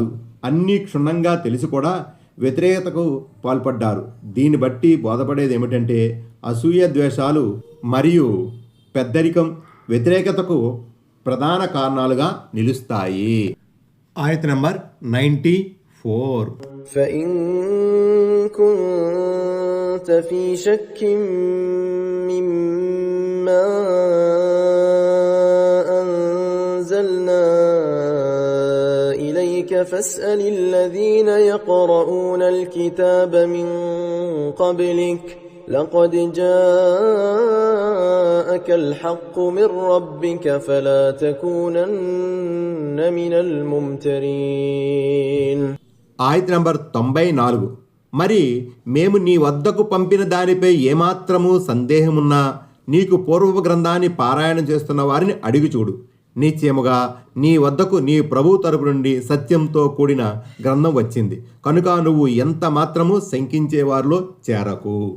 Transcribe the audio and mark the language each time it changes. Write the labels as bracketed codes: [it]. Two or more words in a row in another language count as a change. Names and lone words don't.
[te] అన్నీ క్షుణ్ణంగా తెలిసి కూడా వ్యతిరేకతకు పాల్పడ్డారు. దీన్ని బట్టి బోధపడేది ఏమిటంటే అసూయ ద్వేషాలు మరియు పెద్దరికం వ్యతిరేకతకు ప్రధాన కారణాలుగా నిలుస్తాయి. ఆయత నంబర్ 94. [ar] فإن كنت في شك مما أنزلنا إليك فاسأل الذين يقرؤون الكتاب من قبلك لقد جاءك الحق من ربك فلا تكونن من الممترين. [te] ఆయత నంబర్ 94. మరి మేము నీ వద్దకు పంపిన దానిపై ఏమాత్రము సందేహమున్నా నీకు పూర్వపు గ్రంథాన్ని పారాయణం చేస్తున్న వారిని అడిగి చూడు. నిశ్చయముగా నీ వద్దకు నీ ప్రభు తరపు నుండి సత్యంతో కూడిన గ్రంథం వచ్చింది కనుక నువ్వు ఎంత మాత్రము శంకించేవారిలో చేరకు.